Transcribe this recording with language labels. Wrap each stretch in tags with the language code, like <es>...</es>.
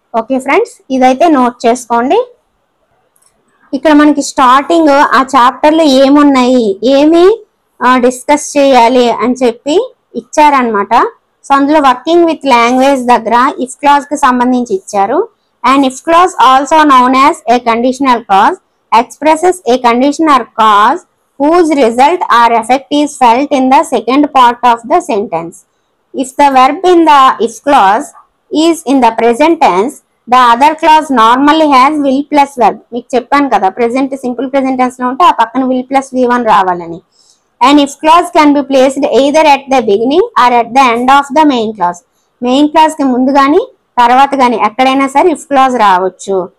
<te>Okay friends, ఇదైతే note చేసుకోండి. ఇక్కడ మనకి స్టార్టింగ్ ఆ చాప్టర్లో ఏమున్నాయి, ఏమి డిస్కస్ చేయాలి అని చెప్పి ఇచ్చారనమాట. సో అందులో వర్కింగ్ విత్ లాంగ్వేజ్ దగ్గర ఇఫ్ క్లాజ్ కి సంబంధించి ఇచ్చారు.</te> <en>And if clause also known as a conditional clause expresses a condition or cause whose result or effect is felt in the second part of the sentence. If the verb in the if clause is in the present tense, the other clause normally has will plus verb.</en> <te>మీకు చెప్పాను కదా present simple present tense లో ఉంటే ఆ పక్కన will plus v1 రావాలని.</te> <en>And if clause can be placed either at the beginning or at the end of the main clause.</en> <te>Main class కి ముందు కానీ తర్వాత కానీ ఎక్కడైనా సరే if clause రావచ్చు.</te>